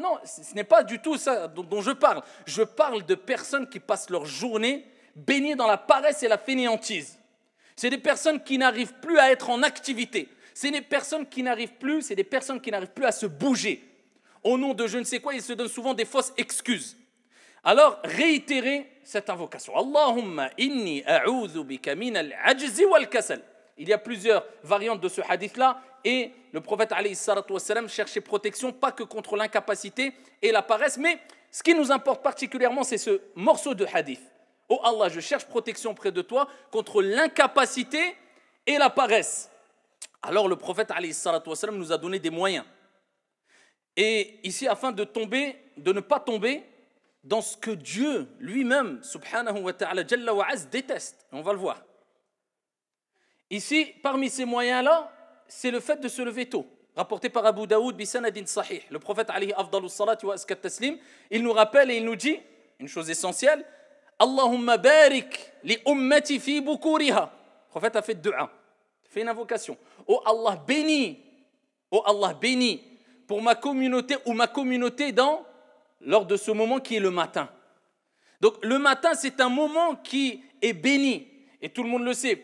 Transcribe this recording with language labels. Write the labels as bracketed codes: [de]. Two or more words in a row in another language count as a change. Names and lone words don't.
[fr] Non, ce n'est pas du tout ça dont je parle. Je parle de personnes qui passent leur journée baignées dans la paresse et la fainéantise. C'est des personnes qui n'arrivent plus à être en activité. c'est des personnes qui n'arrivent plus, à se bouger. Au nom de je ne sais quoi, ils se donnent souvent des fausses excuses. Alors, réitérez cette invocation. [ar] اللهم إني أعوذ بك من العجز والكسل. [fr] Il y a plusieurs variantes de ce hadith-là et le prophète [ar] عليه الصلاة والسلام [fr] cherchait protection pas que contre l'incapacité et la paresse, mais ce qui nous importe particulièrement, c'est ce morceau de hadith. Oh Allah, je cherche protection près de toi contre l'incapacité et la paresse. Alors le prophète [ar] عليه الصلاة والسلام [fr] nous a donné des moyens. Et ici, afin de ne pas tomber dans ce que Dieu lui-même, [ar] سبحانه وتعالى, جل وعز, [fr] déteste. On va le voir. Ici, parmi ces moyens-là, c'est le fait de se lever tôt. Rapporté par Abu Daoud, [ar] بسند صحيح. [fr] Le prophète, [ar] عليه أفضل الصلاة وأزكى التسليم, [fr] il nous rappelle et il nous dit, une chose essentielle, [ar] اللهم بارك لأمتي في بكورها. [fr] Le prophète a fait dua, fait une invocation. Oh Allah bénis pour ma communauté ou ma communauté lors de ce moment qui est le matin. Donc le matin, c'est un moment qui est béni. Et tout le monde le sait.